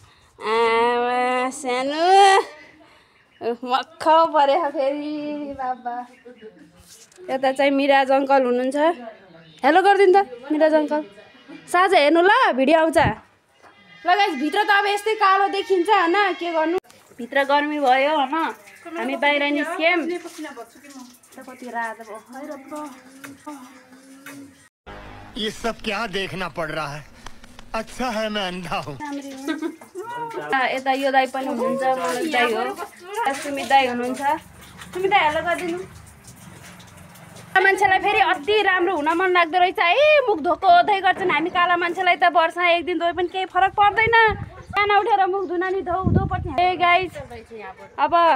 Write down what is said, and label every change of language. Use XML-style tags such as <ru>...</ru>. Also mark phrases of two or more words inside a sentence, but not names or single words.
<ne>सानो मक्ख परेको फेरि बाबा यता चाहिँ मिराज अङ्कल हुनुहुन्छ हेलो गरिदिनु त मिराज अङ्कल साझा हेर्नु ल भिडियो आउँछ ल गाइस भित्र त अब यस्तै कालो देखिन्छ हैन के गर्नु भित्र गर्मी भयो हैन हामी बाहिर निस्क्यौँ कति रात भयो</ne> <hi>ये सब क्या देखना पड़ रहा है अच्छा है मैं अंधा हूँ</hi> <ne>यता यो दाइ पनि हुनुहुन्छ मनोज दाइ हो सुमित दाइ हुनुहुन्छ सुमित दाइ हेलो गरिदिनु मान्छेलाई फेरि अति राम्रो हुन मन लाग्दो रहेछ है मुख धोदै गर्छन् हामी काला मान्छेलाई त वर्षमा एक दिन धोए पनि केही फरक पर्दैन खाना उठेर मुख धुन नि धो पर्छ ए गाइस अब</ne>